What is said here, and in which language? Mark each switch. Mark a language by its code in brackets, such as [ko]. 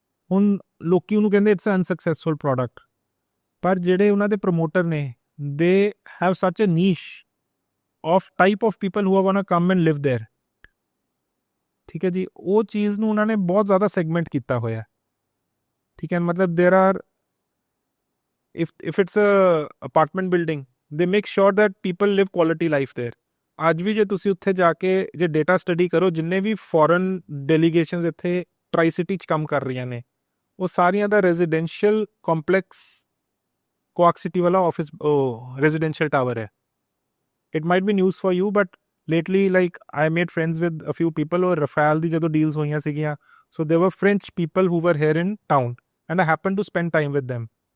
[pa] ਹੁਣ ਲੋਕੀ ਉਹਨੂੰ ਕਹਿੰਦੇ [en] it's unsuccessful product, [pa] ਪਰ ਜਿਹੜੇ ਉਹਨਾਂ ਦੇ ਪ੍ਰਮੋਟਰ ਨੇ, [en] they have such a niche of type of people who are gonna come and live there, [pa] ਠੀਕ ਹੈ ਜੀ। ਉਹ ਚੀਜ਼ ਨੂੰ ਉਹਨਾਂ ਨੇ ਬਹੁਤ ਜ਼ਿਆਦਾ ਸੈਗਮੈਂਟ ਕੀਤਾ ਹੋਇਆ, ਠੀਕ ਹੈ। ਮਤਲਬ [en] There are, if it's a apartment building, they make sure that people live quality life there. [pa] ਅੱਜ ਵੀ ਜੇ ਤੁਸੀਂ ਉੱਥੇ ਜਾ ਕੇ ਜੇ ਡੇਟਾ ਸਟੱਡੀ ਕਰੋ, ਜਿੰਨੇ ਵੀ ਫੋਰਨ ਡੈਲੀਗੇਸ਼ਨਸ ਇੱਥੇ ਟਰਾਈ ਸਿਟੀ 'ਚ ਕੰਮ ਕਰ ਰਹੀਆਂ ਨੇ, ਉਹ ਸਾਰੀਆਂ ਦਾ ਰੈਜ਼ੀਡੈਂਸ਼ੀਅਲ ਕੰਪਲੈਕਸ ਕੁਆਕ ਸਿਟੀ ਵਾਲਾ ਆਫਿਸ ਰੈਜ਼ੀਡੈਂਸ਼ੀਅਲ ਟਾਵਰ ਹੈ। [en] it might be news for you, but lately like I made friends with a few people, [pa] ਔਰ ਰਫਾਲ ਦੀ ਜਦੋਂ ਡੀਲਸ ਹੋਈਆਂ ਸੀਗੀਆਂ, [en] So they were French people who were here in town and I happen to spend time with them.